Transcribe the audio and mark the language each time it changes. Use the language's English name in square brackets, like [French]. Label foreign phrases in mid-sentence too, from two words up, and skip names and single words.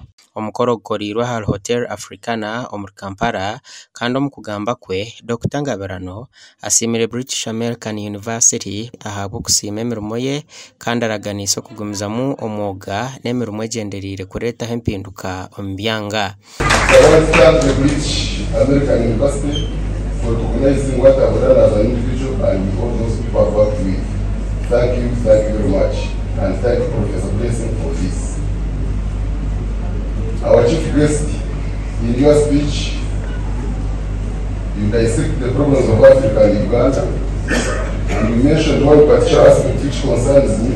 [Nyankole] Omukoro gukorirwe aha Hotel Africana omu Kampala kandi omu kugamba kwe Dr. Ngabirano asiimire British American University ahabw'okusiima emirimo ye kandi araganiisa okugumizamu omwuga n'emirimo egyendereire kureetaho empinduka omu byanga. [English] British American University for recognizing what I've done as an individual and all those people I've worked with. Thank you very much, and thank you Professor Blessing for this. Our chief guest, in your speech, you dissect the problems of Africa and Uganda, and you mentioned one particular aspect which concerns me.